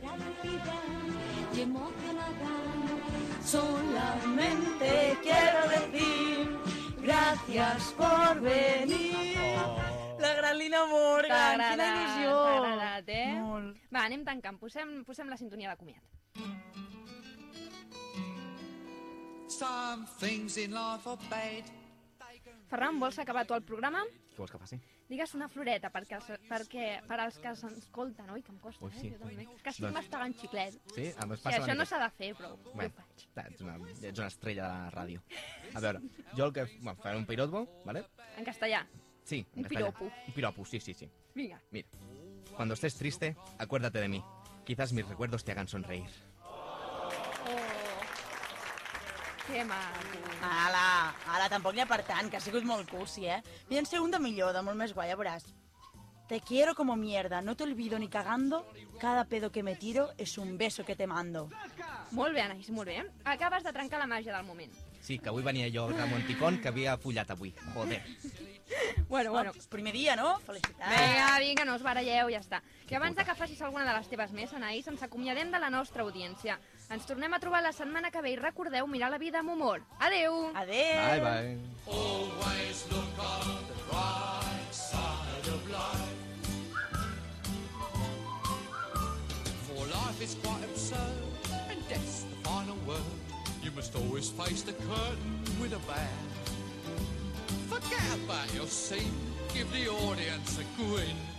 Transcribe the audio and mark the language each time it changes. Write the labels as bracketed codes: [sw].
[es] La vida que moja la gana, solamente quiero decir gracias por venir. [ca] La gran Lina Morgan, quina il·lusió. T'ha agradat, eh? Molt. Va, anem tancant, posem la sintonia de comiat. [en] Some things in life are bad. [ca] Ferran, vols acabar tu el programa? Què vols que faci? Digues una floreta perquè per als que s'escolten, oi, que em costa, ui, sí. Jo també. Que si doncs... m'estaven xiclet. Sí, em passa sí, això no s'ha de fer, però bé, jo ho faig. Ets una estrella de la ràdio. A veure, jo el que... Bueno, faré un piropo, vale? En castellà. Sí, en castellà. Piropo. Un piropo, sí. Vinga. Mira. [es] Cuando estés triste, acuérdate de mí. Quizás mis recuerdos te hagan sonreír. [ca] Que maco. Ala, tampoc n'hi ha per tant, que ha sigut molt cursi, eh? Vien ser un de millor, de molt més guai, a veuràs. [es] Te quiero como mierda, no te olvido ni cagando, cada pedo que me tiro es un beso que te mando. [ca] Molt bé, Anaïs, molt bé. Acabes de trencar la màgia del moment. Sí, que avui venia jo, Ramon Ticón, que havia follat avui. Joder. Bueno. Primer dia, no? Felicitats. Vinga, no us baralleu, ja està. Que abans de que facis alguna de les teves més, Anaïs, ens acomiadem de la nostra audiència. Ens tornem a trobar la setmana que ve i recordeu mirar la vida amb humor. Adéu! Adéu! [en] Bye, bye. Always look on the bright side of life. For life is quite absurd and death's the final word. You must always face the curtain with a bang. Forget about your scene, give the audience a grin.